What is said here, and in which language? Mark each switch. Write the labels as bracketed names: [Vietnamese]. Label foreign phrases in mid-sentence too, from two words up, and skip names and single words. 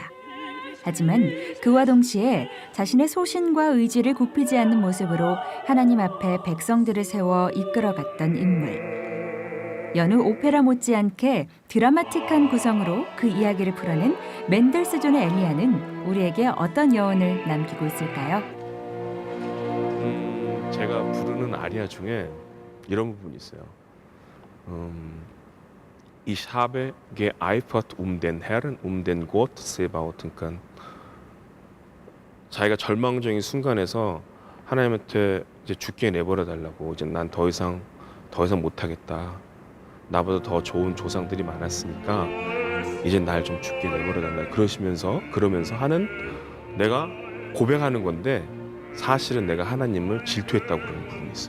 [Korean] 하지만 그와 동시에 자신의 소신과 의지를 굽히지 않는 모습으로 하나님 앞에 백성들을 세워 이끌어갔던 인물. 여느 오페라 못지않게 드라마틱한 구성으로 그 이야기를 풀어낸 맨델스존의 엘리야는 우리에게 어떤 여운을 남기고 있을까요? 제가 부르는 아리아 중에 이런 부분이 있어요. [German] Ich habe geeifert den Herrn, den Gott Sebaot. [Korean] 그러니까 자기가 절망적인 순간에서 하나님한테 이제 죽게 내버려 달라고, 이제 난 더 이상 못하겠다. 나보다 더 좋은 조상들이 많았으니까 이제 날 좀 죽게 내버려 달라. 그러면서 하는, 내가 고백하는 건데 사실은 내가 하나님을 질투했다고 그러는 부분이 있어요.